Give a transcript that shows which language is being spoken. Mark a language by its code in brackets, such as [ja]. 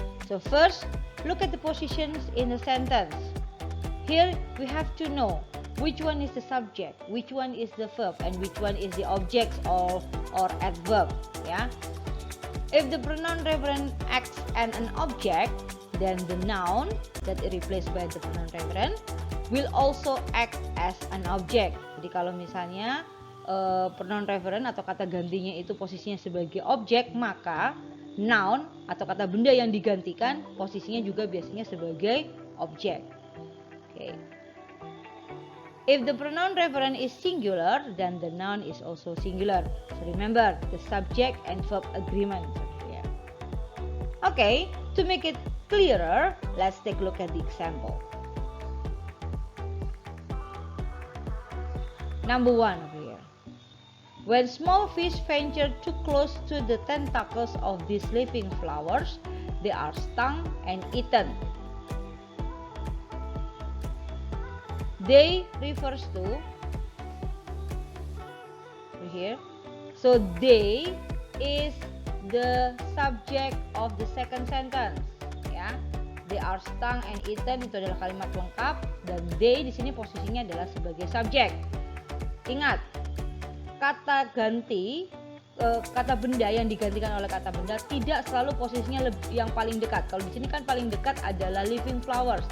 [en] So first, look at the positions in the sentence. Here we have to know which one is the subject, which one is the verb, and which one is the object or adverb, ya. If the pronoun referent acts as an object, then the noun that is replaced by the pronoun referent will also act as an object. [id] Jadi kalau misalnya pronoun referent atau kata gantinya itu posisinya sebagai objek, maka noun atau kata benda yang digantikan posisinya juga biasanya sebagai objek. [en] Okay. If the pronoun referent is singular, then the noun is also singular. So remember the subject and verb agreement here. Okay, to make it clearer, let's take a look at the example. Number 1 over here. When small fish venture too close to the tentacles of these living flowers, they are stung and eaten. They refers to here. So they is the subject of the second sentence, ya. They are stung and eaten [id] itu adalah kalimat lengkap, dan they di sini posisinya adalah sebagai subjek. Ingat, kata ganti, kata benda yang digantikan oleh kata benda tidak selalu posisinya yang paling dekat. Kalau di sini kan paling dekat adalah living flowers.